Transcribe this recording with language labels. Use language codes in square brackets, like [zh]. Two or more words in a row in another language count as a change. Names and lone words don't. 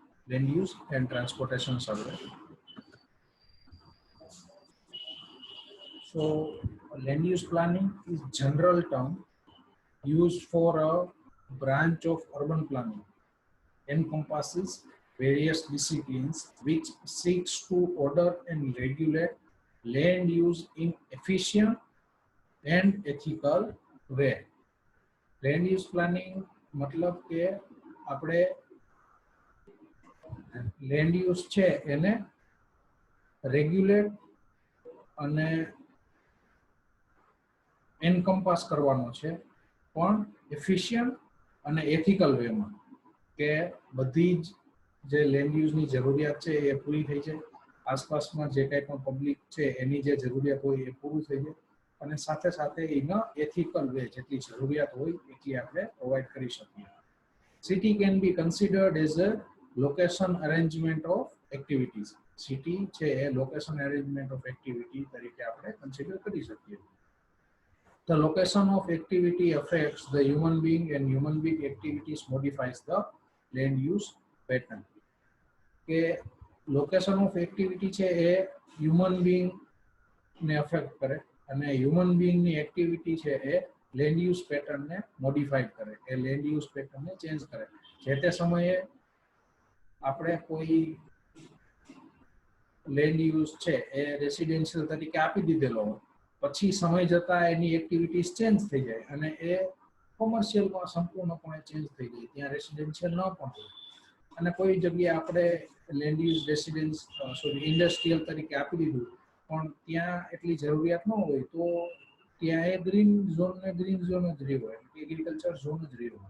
[en] land use and transportation survey. So land use planning is general term used for a branch of urban planning, encompasses various disciplines which seeks to order and regulate land use in efficient and ethical way. Land use planning [gu] मतलब કે આપણે [en] land use [gu] છે એને રેગ્યુલેટ અને એન્કમ્પાસ કરવાનો છે પણ એફિશિયન્ટ અને એથિકલ વેમાં કે બધી જે [en] land use [gu] જરૂરિયાત છે એ પૂરી થઈ જાય, આસપાસમાં જે કાંઈ પણ પબ્લિક છે એની જે જરૂરિયાત હોય એ પૂરું થઈ જાય અને સાથે સાથે એના [en] ethical way [gu] જેટલી જરૂરિયાત હોય એટલી આપણે પ્રોવાઈડ કરી શકીએ. [en] City can be considered as a location arrangement of activities. [gu] સિટી છે એ [en] location arrangement of activity [gu] તરીકે આપણે કન્સિડર કરી શકીએ. [en] The location of activity affects the human being and human being activities modifies the land use pattern. [gu] કે [en] location of activity [gu] છે એ [en] human being [gu] ને affect કરે અને [en] human being [gu] ની activity છે એ [en] land use pattern [gu] ને modify કરે, એ [en] land use pattern [gu] ને change કરે. જે તે સમયે આપણે કોઈ [en] land use [gu] છે એ રેસિડેન્શિયલ તરીકે આપી દીધેલો હોય, પછી સમય જતા એની એક્ટિવિટીઝ ચેન્જ થઈ જાય અને એ કોમર્શિયલમાં સંપૂર્ણપણે ચેન્જ થઈ જાય, ત્યાં રેસિડેન્શિયલ ન પણ હોય અને કોઈ જગ્યાએ આપણે [en] land use residence industrial [gu] તરીકે આપી દીધું પણ ત્યાં એટલી જરૂરિયાત ન હોય તો ત્યાં એ [en] green zone [gu] જ રહ્યો હોય, [en] agriculture zone [gu] જ રહ્યો હોય.